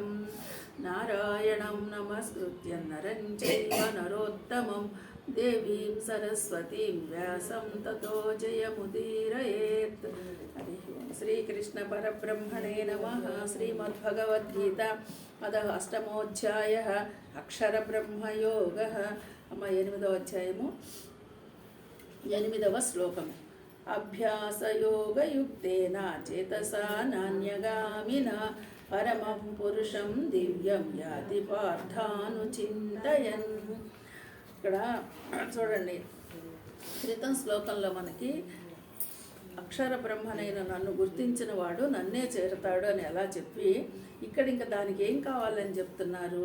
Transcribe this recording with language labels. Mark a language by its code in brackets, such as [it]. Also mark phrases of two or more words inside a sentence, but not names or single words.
[sa] नारायणं नमस्कृत्य नरं चैव नरोत्तमं देवीं सरस्वतीं व्यासं ततो जयमुदीरयेत्। श्रीकृष्ण परब्रह्मणे नमः। श्रीमद्भगवद्गीता अतः अष्टमोऽध्यायः अक्षरब्रह्मयोगः। [te] अम्म 8వ అధ్యాయము 8వ శ్లోకము. [sa] అభ్యాసయోగయుక్తేన చేతసా నాన్యగామిన పరమం పురుషం దివ్యం యాతి పార్థానుచింతయన్. [te] ఇక్కడ చూడండి, క్రితం శ్లోకంలో మనకి అక్షర బ్రహ్మనైన నన్ను గుర్తించిన వాడు నన్నే చేరుతాడు అని ఎలా చెప్పి, ఇక్కడ ఇంకా దానికి ఏం కావాలని చెప్తున్నారు?